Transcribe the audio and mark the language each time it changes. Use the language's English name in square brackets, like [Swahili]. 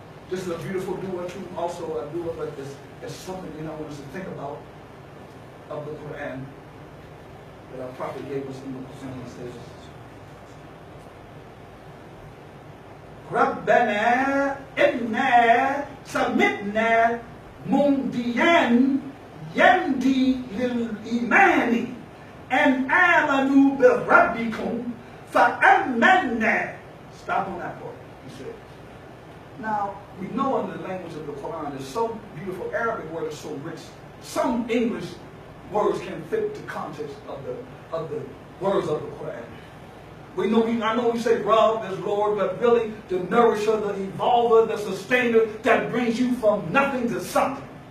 [English] This is a beautiful dua too. Also a dua, but it's something I want us to think about of the Quran that our prophet gave us in the Quran. He says, [Arabic] رَبَّنَا إِنَّا سَمِعْنَا مُنْدِيًا يَنْدِي لِلْإِيمَانِ أَنْ آمَنُوا بِرَبِّكُمْ فَأَمَّنَّا. [English] Stop on that part, he said. Now, we know in the language of the Quran, there's so beautiful Arabic word is so rich. Some English words can fit the context of the words of the Quran. I know we say Rabb is Lord, but really the nourisher, the evolver, the sustainer that brings you from nothing to something.